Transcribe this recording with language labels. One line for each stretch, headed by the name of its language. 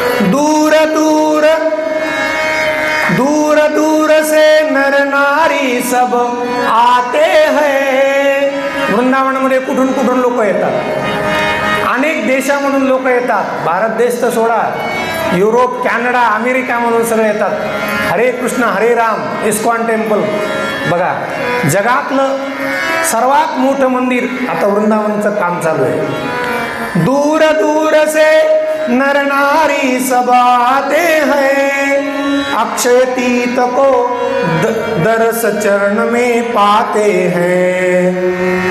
Hindi: दूर दूर दूर दूर से नर नारी सब आते हैं.
Marathi: वृंदावनामध्ये कुठून कुठून लोक येतात, अनेक देशामधून लोक येतात. भारत देश तर सोडा, युरोप, कॅनडा, अमेरिकामधून सगळे येतात. हरे कृष्ण हरे राम इस्कॉन टेम्पल बघा, जगातलं सर्वात मोठं मंदिर आता वृंदावनचं काम चालू आहे.
Hindi: दूर दूर से नर नारी सब आते हैं, अक्षय तीत को दरस चरण में पाते हैं।